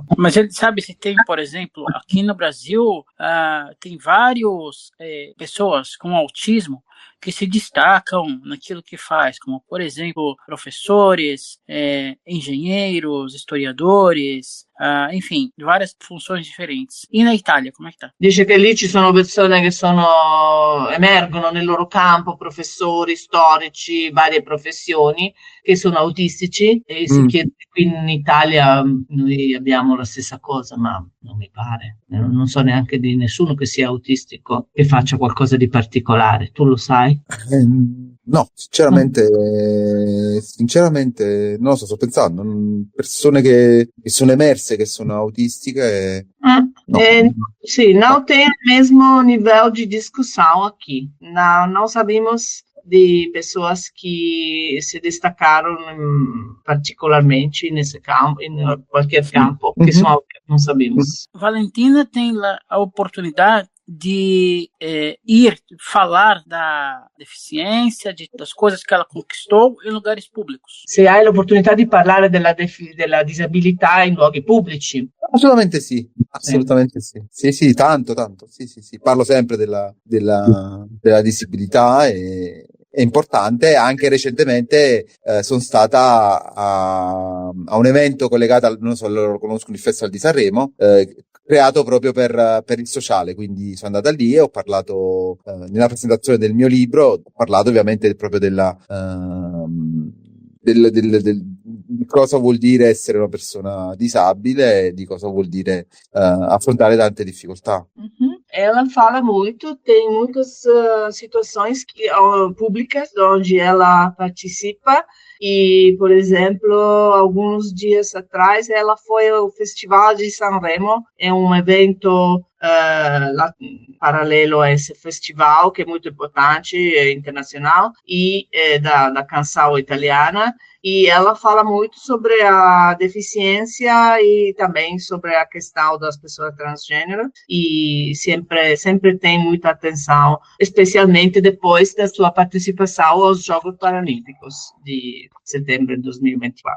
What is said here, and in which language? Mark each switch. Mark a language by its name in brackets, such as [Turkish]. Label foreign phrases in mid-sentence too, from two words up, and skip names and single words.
[Portuguese] Mas ele sabe se tem, por exemplo, aqui no Brasil, tem várias pessoas com autismo que se destacam naquilo que faz, como, por exemplo, professores, engenheiros, historiadores, enfim, várias funções differenti. E na Italia, [Italian] come sta? Dice che lì ci sono persone che emergono nel loro campo, professori, storici, varie professioni, che sono autistici, e si chiede qui in Italia noi abbiamo la stessa cosa, ma non mi pare. Non so neanche di nessuno che sia autistico, che faccia qualcosa di particolare. Tu lo sai? No, sinceramente non lo so, sto pensando, persone che sono emerse, che sono autistiche. No. [Portuguese] Sim, não tem o mesmo nível de discussão aqui. Não sabemos de pessoas que se destacaram particularmente nesse campo, em qualquer campo, que são, não sabemos. Valentina tem a oportunidade de ir falar da deficiência, das coisas que ela conquistou em lugares públicos. [Italian] Se hai l'opportunità di parlare della disabilità in luoghi pubblici? Assolutamente sì, assolutamente sì. Sì, tanto. Sì. Parlo sempre della disabilità e è importante. Anche recentemente sono stata a un evento collegato non so se lo conoscono, il Festival di Sanremo, creato proprio per il sociale, quindi sono andata lì e ho parlato nella presentazione del mio libro, ho parlato ovviamente proprio di cosa vuol dire essere una persona disabile e di cosa vuol dire affrontare tante difficoltà. [Portuguese] Ela fala muito, tem muitas situações públicas onde ela participa e, por exemplo, alguns dias atrás ela foi ao Festival de Sanremo, é um evento paralelo a esse festival que é muito importante, é internacional, e da canção italiana, e ela fala muito sobre a deficiência e também sobre a questão das pessoas transgênero, e sempre tem muita atenção, especialmente depois da sua participação aos Jogos Paralímpicos de setembro de 2024.